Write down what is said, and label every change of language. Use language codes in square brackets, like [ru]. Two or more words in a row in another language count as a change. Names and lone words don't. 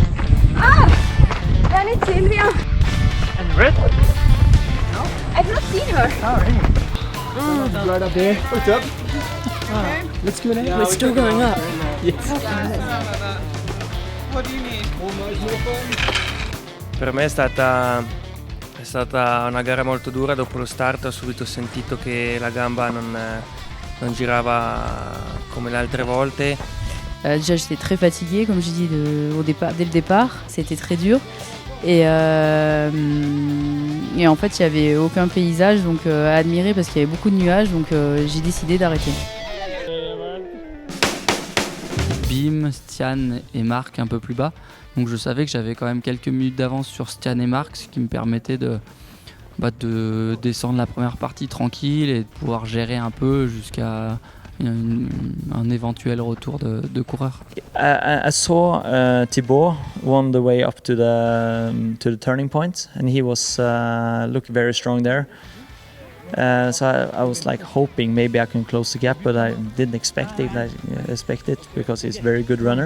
[en] Ah! Then it's Sylvia. And red? No. I've not seen her. Oh, really? Right up there. What's up? Let's go now. We're still going up. Yes. What do you need? [it] Per me è stata una gara molto dura. Dopo lo start ho subito sentito che la gamba non girava come le altre volte. [fr] Déjà j'étais très fatiguée comme je dis dès le départ, c'était très dur et en fait il n'y avait aucun paysage donc à admirer parce qu'il y avait beaucoup de nuages donc j'ai décidé d'arrêter. Bim, Stian et Marc un peu plus bas, donc je savais que j'avais quand même quelques minutes d'avance sur Stian et Marc, ce qui me permettait de descendre la première partie tranquille et de pouvoir gérer un peu jusqu'à un éventuel retour de coureur. [en] I saw Thibaut won the way up to the turning point, and he was looked very strong there. So I was like hoping maybe I can close the gap, but I didn't expect it. I expect it because he's a very good runner.